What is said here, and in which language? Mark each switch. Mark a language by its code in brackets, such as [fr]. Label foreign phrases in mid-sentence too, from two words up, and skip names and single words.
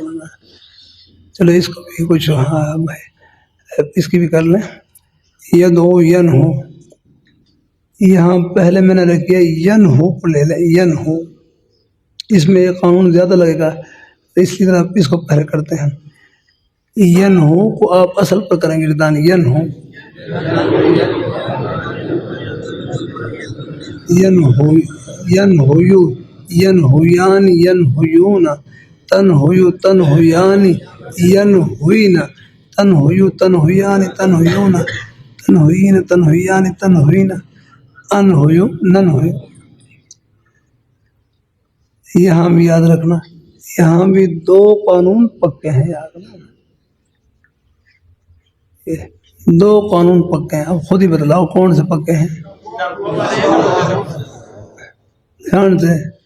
[ur] چلو اس کو بھی کچھ ہاں بھائی اس کی بھی کر لیں. [ar] یدعو ینہو، [ur] یہاں پہلے میں نے رکھیا ینہو کو لے لیں. ینہو اس میں ایک قانون زیادہ لگے گا. تو اسی طرح اس کو پہلے کرتے ہیں. [ar] ین ہو [ur] کو آپ اصل پر کریں گے گردان [ar] ین ہو ین ہو ین ہویو ین ہویان ین ہویون تن ہویو تن ہویان ین ہوئین تن ہویو تن ہویان تن ہویون تن ہوئین تن ہویان تن ہوئین ان ہویو نن ہویو. [ur] یہاں بھی یاد رکھنا یہاں بھی دو قانون پکے ہیں یاد رکھنا. دو قانون پکے ہیں. اب خود ہی بتلاؤ کون سے پکے ہیں دھیان سے.